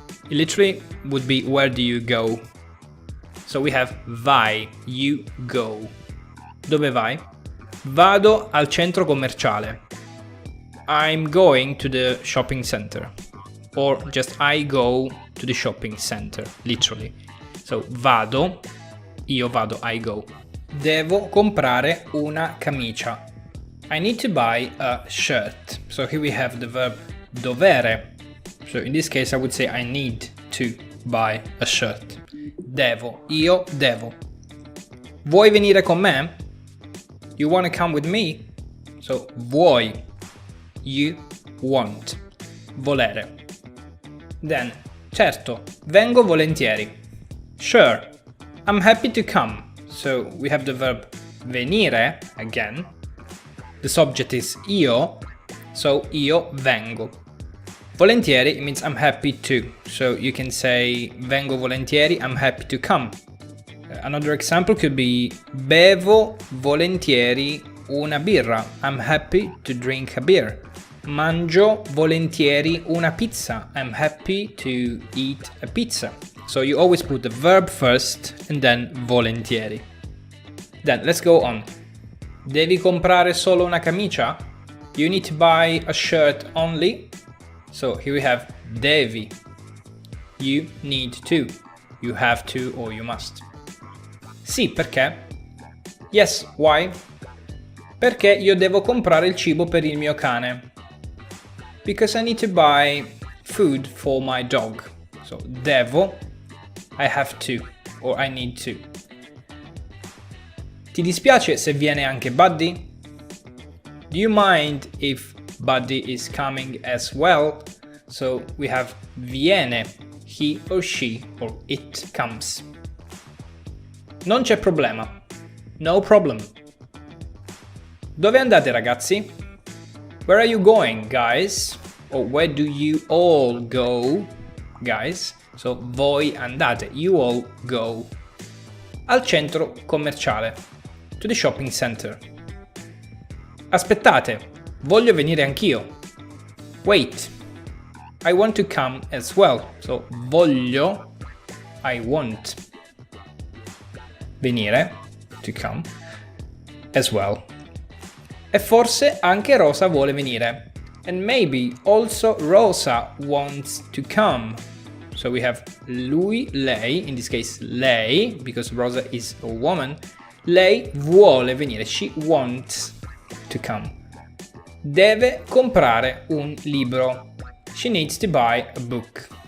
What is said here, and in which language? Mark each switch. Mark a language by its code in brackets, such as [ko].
[en] It literally would be where do you go? So we have vai, you go. [it] Dove vai? Vado al centro commerciale. [en] I'm going to the shopping center. Or just I go to the shopping center, literally. So [it] vado, io vado, [en] I go. [it] Devo comprare una camicia. [en] I need to buy a shirt. So here we have the verb dovere. So in this case I would say I need to buy a shirt. [it] Devo, io devo. Vuoi venire con me? [en] You wanna come with me? So vuoi, you want. Volere. Then, [it] certo, vengo volentieri. [en] Sure, I'm happy to come. So we have the verb venire again. The subject is io, so io vengo. Volentieri means I'm happy to. So you can say [it] vengo volentieri, [en] I'm happy to come. Another example could be [it] bevo volentieri una birra. [en] I'm happy to drink a beer. [it] Mangio volentieri una pizza. [en] I'm happy to eat a pizza. So you always put the verb first and then volentieri. Then let's go on. [it] Devi comprare solo una camicia? [en] You need to buy a shirt only? So here we have devi. You need to. You have to or you must. [it] Sì, perché? [en] Yes, why? [it] Perché io devo comprare il cibo per il mio cane. [en] Because I need to buy food for my dog. So devo, I have to or I need to. [it] Ti dispiace se viene anche Buddy? [en] Do you mind if Buddy is coming as well? So we have viene, he or she or it comes. [it] Non c'è problema. [en] No problem. [it] Dove andate, ragazzi? [en] Where are you going, guys? Or where do you all go, guys? So voi andate, you all go. [it] Al centro commerciale. [en] To the shopping center. [it] Aspettate, voglio venire anch'io. [en] Wait, I want to come as well. So voglio, I want. Venire, to come, as well. [it] E forse anche Rosa vuole venire. [en] And maybe also Rosa wants to come. So we have lui, lei, in this case lei, because Rosa is a woman. [it] Lei vuole venire, [en] she wants to come. [it] Deve comprare un libro. [en] She needs to buy a book.